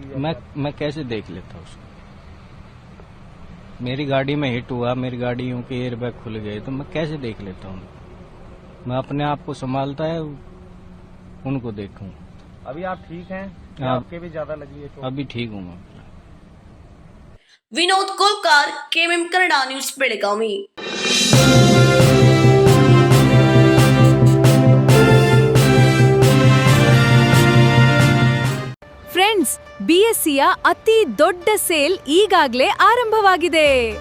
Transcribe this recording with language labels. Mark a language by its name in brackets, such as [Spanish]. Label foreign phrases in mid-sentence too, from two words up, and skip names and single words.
[Hindi] मैं कैसे देख लेता उसको? मेरी गाड़ी में हिट हुआ, मेरी गाड़ियों के एयर बैग खुल गए तो मैं कैसे देख लेता हूँ? मैं अपने आप को संभालता है, उनको देखूं. अभी आप ठीक हैं? आपके भी ज्यादा लगी है? अभी ठीक हूँ मैं. [Kannada] ವಿನೋದ್ ಕೋಲ್ಕಾರ್, KMM ಕನ್ನಡ ನ್ಯೂಸ್, ಬೆಳಗಾವಿ. ಫ್ರೆಂಡ್ಸ್, BSCಯ ಅತಿ ದೊಡ್ಡ ಸೇಲ್ ಈಗಾಗಲೇ ಆರಂಭವಾಗಿದೆ.